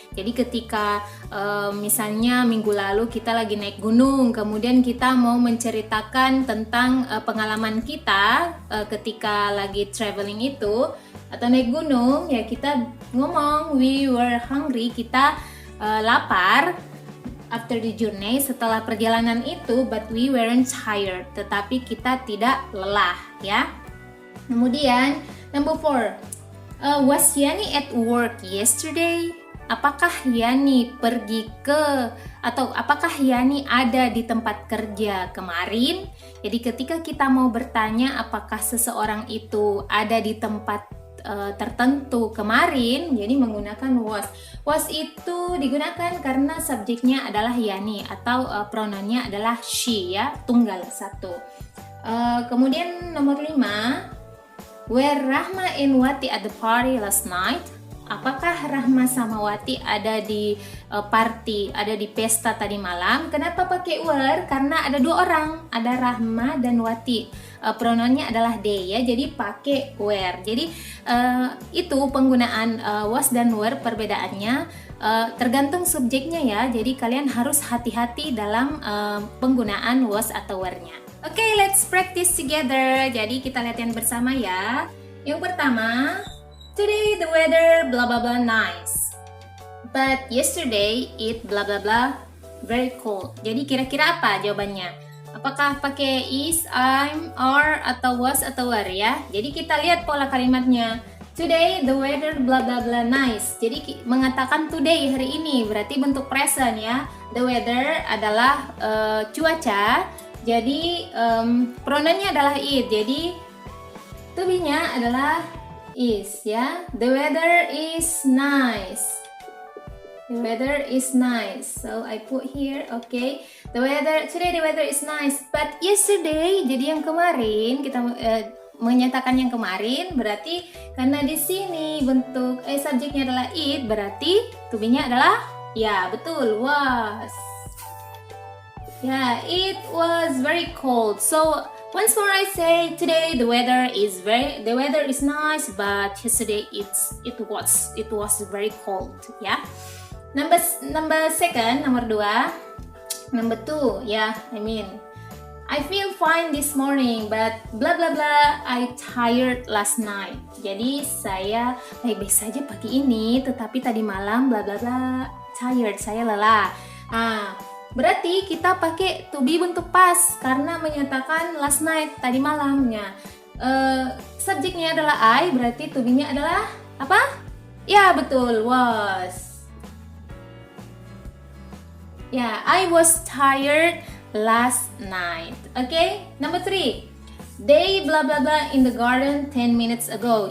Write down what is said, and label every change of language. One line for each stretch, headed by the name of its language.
Indonesian: Jadi ketika misalnya minggu lalu kita lagi naik gunung, kemudian kita mau menceritakan tentang pengalaman kita ketika lagi traveling itu atau naik gunung, ya kita ngomong
English: we were hungry,
Indonesian: kita lapar
English: after the journey,
Indonesian: setelah perjalanan itu,
English: but we weren't tired,
Indonesian: tetapi kita tidak lelah ya.
English: Kemudian, number 4, was Yani at work yesterday?
Indonesian: Apakah Yani pergi ke, atau apakah Yani ada di tempat kerja kemarin? Jadi ketika kita mau bertanya apakah seseorang itu ada di tempat tertentu kemarin, jadi menggunakan was. Was itu digunakan karena subjeknya adalah Yani atau pronounnya adalah she ya, tunggal satu. Kemudian nomor
English: 5, were Rahma and Wati at the party last night?
Indonesian: Apakah Rahma sama Wati ada di party, ada di pesta tadi malam? Kenapa pakai were? Karena ada dua orang, ada Rahma dan Wati. Pronounnya adalah they ya, jadi pakai were. Jadi itu penggunaan was dan were, perbedaannya tergantung subjeknya ya. Jadi kalian harus hati-hati dalam penggunaan was atau were-nya. Oke,
English: let's practice together.
Indonesian: Jadi kita latihan bersama ya. Yang pertama,
English: today the weather blah blah blah nice, but yesterday it blah blah blah very cold.
Indonesian: Jadi kira-kira apa jawabannya? Apakah pakai is, I'm, are, atau was atau were ya? Jadi kita lihat pola kalimatnya.
English: Today the weather blah blah blah nice.
Indonesian: Jadi mengatakan today, hari ini, berarti bentuk present ya. The weather adalah cuaca. Jadi pronounnya adalah it. Jadi to be-nya adalah is ya.
English: The weather is nice. The weather is nice. So I put here, okay. Today the weather is nice, but yesterday,
Indonesian: jadi yang kemarin kita menyatakan yang kemarin, berarti karena di sini bentuk subjeknya adalah it, berarti to be-nya adalah ya, betul, was.
English: Ya, it was very cold. So once more I say today the weather is nice, but yesterday it was very cold ya.
Indonesian: Nomor 2,
English: Number 2, yeah, I feel fine this morning, but blah blah blah, I tired last night.
Indonesian: Jadi saya baik-baik saja pagi ini, tetapi tadi malam blah blah blah, tired, saya lelah. Berarti kita pakai to be bentuk past karena menyatakan last night, tadi malamnya. Subjeknya adalah I, berarti to be-nya adalah apa? Ya, betul, was.
English: Ya, I was tired last night. Okay, number 3. They blah blah blah in the garden 10 minutes ago.